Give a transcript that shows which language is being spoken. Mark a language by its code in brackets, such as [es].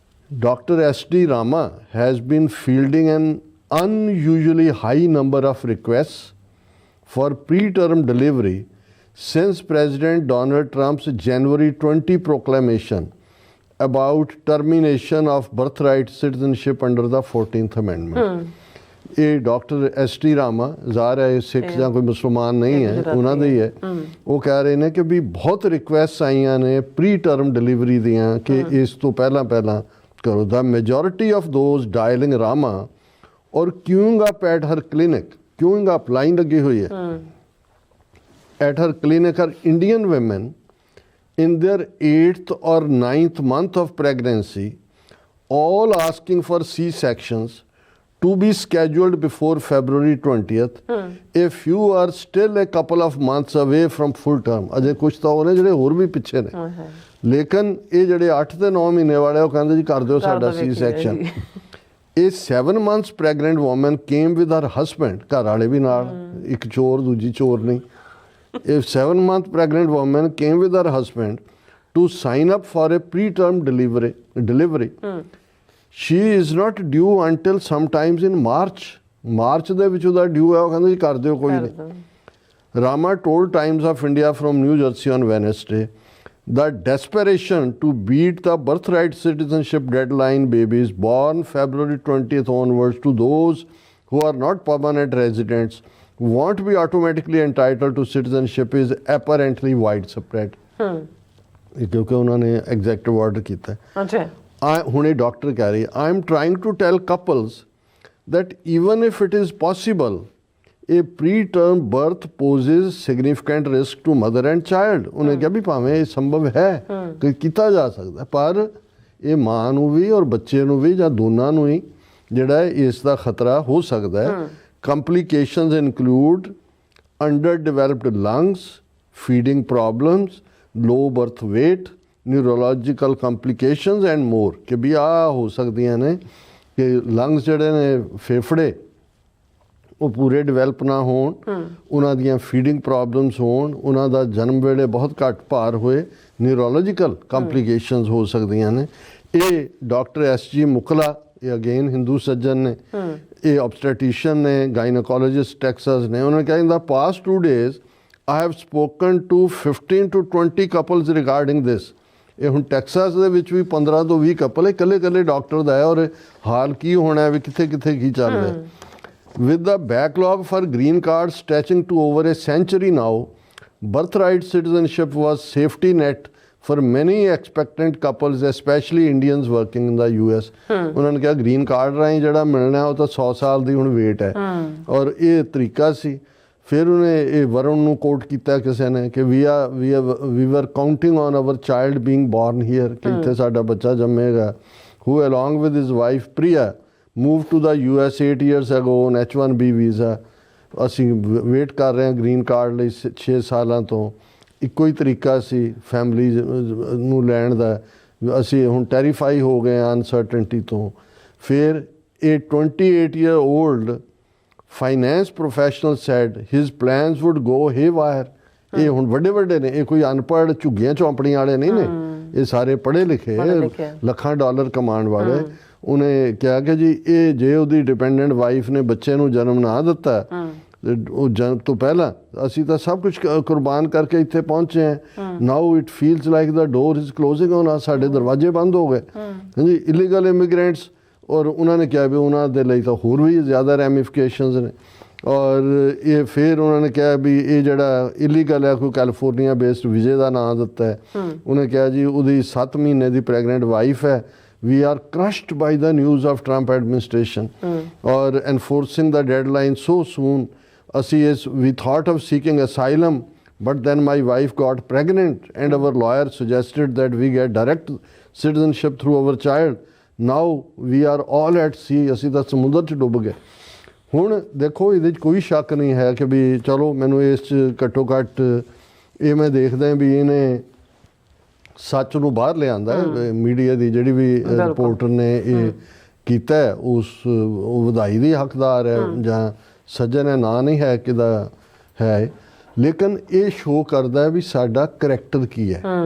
[en] Doctor SD Rama has been fielding an unusually high number of requests for preterm delivery since President Donald Trump's January 20 proclamation about termination of birthright citizenship under the 14th Amendment. [pa] ਇਹ doctor SD Rama ਜ਼ਾਹਰ ਹੈ ਸਿੱਖ ਜਾਂ ਕੋਈ ਮੁਸਲਮਾਨ ਨਹੀਂ ਹੈ, ਉਹਨਾਂ ਦੇ ਹੀ ਹੈ। ਉਹ ਕਹਿ ਰਹੇ ਨੇ ਕਿ ਵੀ ਬਹੁਤ ਰਿਕੁਐਸਟ ਆਈਆਂ ਨੇ ਪ੍ਰੀ ਟਰਮ ਡਿਲੀਵਰੀ ਦੀਆਂ ਕਿ ਇਸ ਤੋਂ ਪਹਿਲਾਂ ਕਰੋ। [en] the majority of those dialling Rama or queuing up at her clinic, queuing up [pa] line ਲੱਗੀ ਹੋਈ ਹੈ [en] at her clinic are Indian women in their 8th or 9th month of pregnancy, all asking for C-sections to be scheduled before February 20th if you are still a couple of months away from full term. [pa] ਅਜੇ ਕੁਛ ਤਾਂ ਉਹਨੇ ਜਿਹੜੇ ਹੋਰ ਵੀ ਪਿੱਛੇ ਨੇ, ਲੇਕਿਨ ਇਹ ਜਿਹੜੇ 8 ਤੇ 9 ਮਹੀਨੇ ਵਾਲੇ ਉਹ ਕਹਿੰਦੇ ਜੀ ਕਰ ਦਿਓ ਸਾਡਾ C-section। ਇਹ [en] 7 months pregnant woman came with her husband, [pa] ਘਰ ਵਾਲੇ ਵੀ ਨਾਲ, ਇੱਕ ਚੋਰ ਦੂਜੀ ਚੋਰ ਨਹੀਂ, [en] A 7-month pregnant woman came with her husband to sign up for a preterm delivery. She is not due until sometimes in March [pa] ਦੇ ਵਿੱਚ ਉਹਦਾ ਡਿਊ ਹੈ। ਉਹ ਕਹਿੰਦੇ ਜੀ ਕਰ ਦਿਓ, ਕੋਈ ਨਹੀਂ। [en] Rama told Times of India from New Jersey on Wednesday the desperation to beat the birthright citizenship deadline babies born February 20th onwards to those who are not permanent residents won't be automatically entitled to citizenship is apparently widespread. [pa] ਕਿਉਂਕਿ ਉਹਨਾਂ ਨੇ executive order ਕੀਤਾ ਹੈ। ਅੱਛਾ, ਹੁਣ ਇਹ doctor ਕਹਿ ਰਹੀ, [en] I am trying to tell couples that even if it is possible, a preterm birth poses significant risk to mother and child. [pa] ਉਹਨੇ ਕਿਹਾ ਵੀ ਭਾਵੇਂ ਇਹ ਸੰਭਵ ਹੈ ਕਿ ਕੀਤਾ ਜਾ ਸਕਦਾ, ਪਰ ਇਹ ਮਾਂ ਨੂੰ ਵੀ ਔਰ ਬੱਚੇ ਨੂੰ ਵੀ ਜਾਂ ਦੋਨਾਂ ਨੂੰ ਹੀ ਜਿਹੜਾ ਹੈ ਇਸ ਦਾ ਖਤਰਾ ਹੋ ਸਕਦਾ ਹੈ। [en] Complications include underdeveloped lungs, feeding problems, low birth weight, neurological complications and more। [pa] ਕਿ ਵੀ ਆਹ ਹੋ ਸਕਦੀਆਂ ਨੇ ਕਿ ਲੰਗਸ ਜਿਹੜੇ ਨੇ, ਫੇਫੜੇ ਉਹ ਪੂਰੇ ਡਿਵੈਲਪ ਨਾ ਹੋਣ, ਉਹਨਾਂ ਦੀਆਂ ਫੀਡਿੰਗ ਪ੍ਰੋਬਲਮਸ ਹੋਣ, ਉਹਨਾਂ ਦਾ ਜਨਮ ਵੇਲੇ ਬਹੁਤ ਘੱਟ ਭਾਰ ਹੋਏ, ਨਿਊਰੋਲੋਜੀਕਲ ਕੰਪਲਿਕੇਸ਼ਨਸ ਹੋ ਸਕਦੀਆਂ ਨੇ। ਇਹ ਡਾਕਟਰ SG ਮੁਕਲਾ, ਇਹ ਅਗੇਨ ਹਿੰਦੂ ਸੱਜਣ ਨੇ, ਇਹ ਆਬਸਟੈਟਿਸ਼ੀਅਨ ਨੇ, ਗਾਇਨੋਕੋਲੋਜਿਸਟ ਟੈਕਸਾਸ ਨੇ। ਉਹਨਾਂ ਨੇ ਕਿਹਾ [en] In the past 2 days I have spoken to 15 to 20 couples regarding this। [pa] ਇਹ ਹੁਣ ਟੈਕਸਾਸ ਦੇ ਵਿੱਚ ਵੀ 15 ਤੋਂ 20 ਕਪਲ ਇਕੱਲੇ ਡਾਕਟਰ ਦਾ ਹੈ, ਔਰ ਹਾਲ ਕੀ ਹੋਣਾ ਹੈ ਵੀ ਕਿੱਥੇ ਕੀ ਚੱਲ ਰਿਹਾ। [en] With the backlog for green cards stretching to over a century now, birthright citizenship was safety net for many expectant couples, especially Indians working in the US। [pa] ਉਹਨਾਂ ਨੇ ਕਿਹਾ ਗ੍ਰੀਨ ਕਾਰਡ ਰਾਹੀਂ ਜਿਹੜਾ ਮਿਲਣਾ ਉਹ ਤਾਂ 100 ਸਾਲ ਦੀ ਹੁਣ ਵੇਟ ਹੈ, ਔਰ ਇਹ ਤਰੀਕਾ ਸੀ। ਫਿਰ ਉਹਨੇ ਇਹ ਵਰੁਣ ਨੂੰ ਕੋਟ ਕੀਤਾ ਕਿਸੇ ਨੇ ਕਿ ਵੀ [en] were counting on our child being born here, [pa] ਕਿ ਇੱਥੇ ਸਾਡਾ ਬੱਚਾ ਜੰਮੇਗਾ। [en] Who along with his wife Priya move to the US 8 years ago on H1B visa. [pa] ਅਸੀਂ ਵੇਟ ਕਰ ਰਹੇ ਹਾਂ ਗ੍ਰੀਨ ਕਾਰਡ ਲਈ 6 ਸਾਲਾਂ ਤੋਂ। ਇੱਕੋ ਹੀ ਤਰੀਕਾ ਸੀ ਫੈਮਿਲੀ ਨੂੰ ਲੈਣ ਦਾ। ਅਸੀਂ ਹੁਣ ਟੈਰੀਫਾਈ ਹੋ ਗਏ ਹਾਂ ਅਨਸਰਟਨਟੀ ਤੋਂ। ਫਿਰ ਇਹ [en] 28-year-old finance professional said his plans would go haywire। [pa] ਇਹ ਹੁਣ ਵੱਡੇ ਨੇ, ਇਹ ਕੋਈ ਅਨਪੜ੍ਹ ਝੁੱਗੀਆਂ ਚੌਂਪੜੀਆਂ ਵਾਲੇ ਨਹੀਂ ਨੇ, ਇਹ ਸਾਰੇ ਪੜ੍ਹੇ ਲਿਖੇ ਲੱਖਾਂ ਡਾਲਰ ਕਮਾਉਣ ਵਾਲੇ। ਉਹਨੇ ਕਿਹਾ ਕਿ ਜੀ ਇਹ ਜੇ ਉਹਦੀ ਡਿਪੈਂਡੈਂਟ ਵਾਈਫ ਨੇ ਬੱਚੇ ਨੂੰ ਜਨਮ ਨਾ ਦਿੱਤਾ, ਉਹ ਜਨਮ ਤੋਂ ਪਹਿਲਾਂ ਅਸੀਂ ਤਾਂ ਸਭ ਕੁਝ ਕੁਰਬਾਨ ਕਰਕੇ ਇੱਥੇ ਪਹੁੰਚੇ ਹਾਂ। [en] now it feels like the door is closing on us, [pa] ਸਾਡੇ ਦਰਵਾਜ਼ੇ ਬੰਦ ਹੋ ਗਏ। ਹਾਂਜੀ, ਇਲੀਗਲ ਇਮੀਗ੍ਰੈਂਟਸ, ਔਰ ਉਹਨਾਂ ਨੇ ਕਿਹਾ ਵੀ ਉਹਨਾਂ ਦੇ ਲਈ ਤਾਂ ਹੋਰ ਵੀ ਜ਼ਿਆਦਾ ਰੈਮੀਫਿਕੇਸ਼ਨਸ ਨੇ। ਔਰ ਇਹ ਫਿਰ ਉਹਨਾਂ ਨੇ ਕਿਹਾ ਵੀ ਇਹ ਜਿਹੜਾ ਇਲੀਗਲ ਹੈ, ਕੋਈ ਕੈਲੀਫੋਰਨੀਆ ਬੇਸਡ ਵੀਜ਼ੇ ਦਾ ਨਾਂ ਦਿੱਤਾ ਹੈ। ਉਹਨੇ ਕਿਹਾ ਜੀ ਉਹਦੀ 7 ਮਹੀਨੇ ਦੀ ਪ੍ਰੈਗਨੈਂਟ ਵਾਈਫ ਹੈ। [en] We are crushed by the news of Trump administration or enforcing the deadline so soon. We thought of seeking asylum, but then my wife got pregnant and our lawyer suggested that we get direct citizenship through our child. Now we are all at sea। [pa] ਅਸੀਂ ਤਾਂ ਸਮੁੰਦਰ 'ਚ ਡੁੱਬ ਗਏ। ਹੁਣ ਦੇਖੋ ਇਹਦੇ 'ਚ ਕੋਈ ਸ਼ੱਕ ਨਹੀਂ ਹੈ ਕਿ ਵੀ ਚਲੋ ਮੈਨੂੰ ਇਸ 'ਚ ਘੱਟੋ ਘੱਟ ਇਹ ਮੈਂ ਦੇਖਦਾ ਵੀ ਇਹਨੇ ਸੱਚ ਨੂੰ ਬਾਹਰ ਲਿਆਂਦਾ। ਮੀਡੀਆ ਦੀ ਜਿਹੜੀ ਵੀ ਰਿਪੋਰਟਰ ਨੇ ਇਹ ਕੀਤਾ ਉਹ ਵਧਾਈ ਦੀ ਹੱਕਦਾਰ ਹੈ, ਜਾਂ ਸੱਜਣ ਹੈ, ਨਾਂ ਨਹੀਂ ਹੈ ਕਿਹਦਾ ਹੈ, ਲੇਕਿਨ ਇਹ ਸ਼ੋਅ ਕਰਦਾ ਹੈ ਵੀ ਸਾਡਾ ਕਰੈਕਟਰ ਕੀ ਹੈ।